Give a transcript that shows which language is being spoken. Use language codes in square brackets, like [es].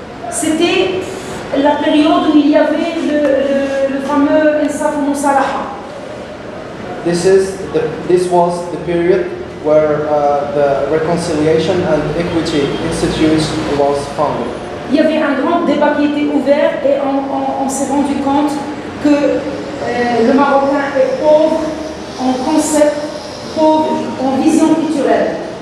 [fr] C'était la période où il y avait le fameux Insaf al-Musalaha. [en] This was the period where the Reconciliation and Equity Institute was founded. [fr] Il y avait un grand débat qui était ouvert et on s'est rendu compte que le Marocain est pauvre en concept, pauvre en vision culturelle.